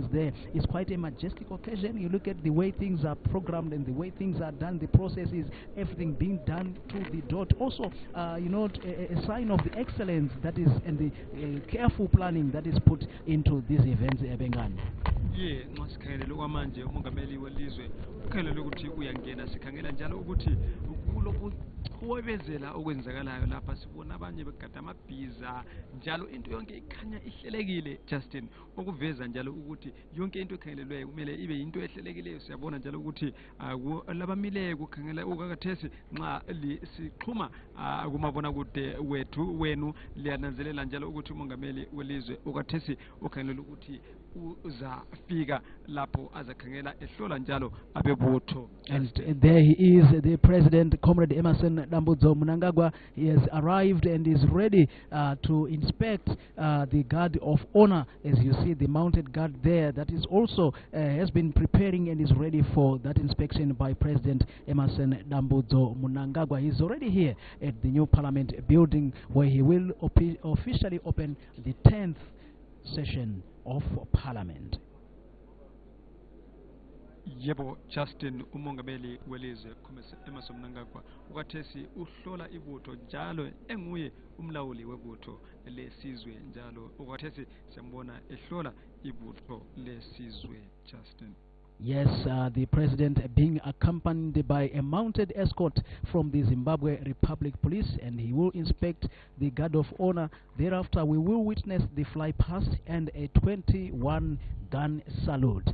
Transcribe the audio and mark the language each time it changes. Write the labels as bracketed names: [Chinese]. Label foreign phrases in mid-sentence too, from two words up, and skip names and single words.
[English] There is quite a majestic occasion. You look at the way things are programmed and the way things are done, the processes, everything being done to the dot. Also, you know, a sign of the excellence that is and the careful planning that is put into these events. Yeah, [North Ndebele] masikhangele okwamanje umongameli welizwe ukhangelele ukuthi uyangena, sikhangela njalo ukuthi kuwebezela okwenzakalayo lapha. Sibona abanye begada amabhiza njalo, into yonke ikhanya ihlelekile, Justin, okuveza njalo ukuthi yonke into ekhangelelweyo kumele ibe into ehlelekileyo. Siyabona njalo ukuthi labamileyo kukhangela ukakathesi nxa sixhuma kumabona kude wenu liyananzelela njalo ukuthi umongameli welizwe okathesi ukhangelela ukuthi uzafika lapho azakhangela ehlola njalo abebutho. [English] And there he is, the President, Comrade Emerson Mnangagwa. He has arrived and is ready to inspect the guard of honor. As you see, the mounted guard there that is also has been preparing and is ready for that inspection by President Emerson Mnangagwa. He's already here at the new Parliament building where he will officially open the 10th session of Parliament. [North Ndebele] Yebo, Justin, umongameli welizwe Emerson Mnangagwa ukathesi uhlola ibutho njalo enguye umlawuli webutho lesizwe njalo ukathesi siyambona ehlola ibutho lesizwe, Justin. [English] Yes, the president being accompanied by a mounted escort from the Zimbabwe Republic Police, and he will inspect the guard of honor. Thereafter, we will witness the fly past and a 21-gun salute.